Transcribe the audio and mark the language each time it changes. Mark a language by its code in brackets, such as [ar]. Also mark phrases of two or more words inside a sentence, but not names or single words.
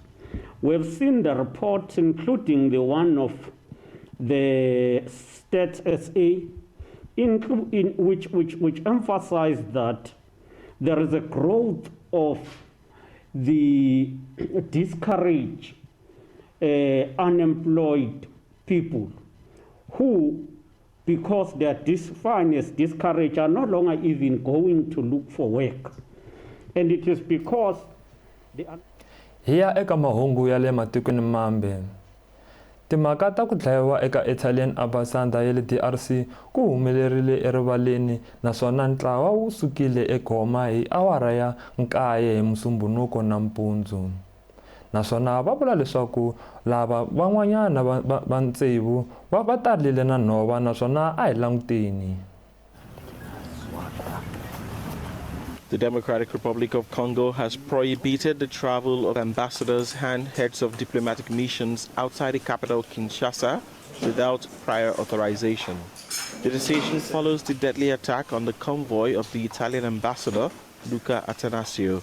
[en] We've seen the reports, including the one of the Stats SA, which emphasized that there is a growth of the discouraged unemployed people who, because they are defined as discouraged, are no longer even going to look for work. And it is because they are... [ts] Hiya eka mahungu ya le matikweni mambe. Timhaka ta ku dlayiwa eka [en] Italian ambassador [ts] ya le DRC ku humelerile erivaleni, naswona ntlawa wu sukile eGoma hi awara ya 9 hi Musumbunuko nampundzu. Naswona va vula leswaku lava van'wanyana va ntsevu va tarile na nhova, naswona a hi languteni. [en] The Democratic Republic of Congo has prohibited the travel of ambassadors and heads of diplomatic missions outside the capital Kinshasa without prior authorization. The decision follows the deadly attack on the convoy of the Italian ambassador, Luca Attanasio.